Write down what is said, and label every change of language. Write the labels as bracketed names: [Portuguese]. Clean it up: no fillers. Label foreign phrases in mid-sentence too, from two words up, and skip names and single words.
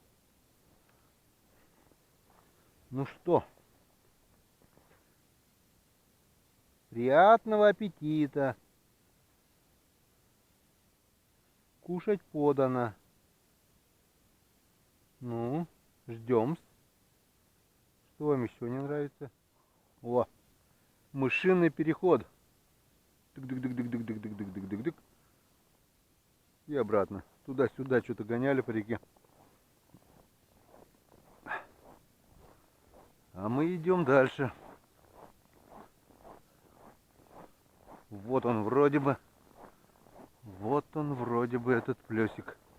[Russian] Ну что, приятного аппетита. Кушать подано. Ну, ждем. Что вам еще не нравится? О, мышиный переход. Тык-дык-дык-дык-дык-дык-дык-дык-дык-дык-дык. И обратно. Туда-сюда что-то гоняли по реке. А мы идем дальше. Вот он вроде бы. Вот он вроде бы этот плесик.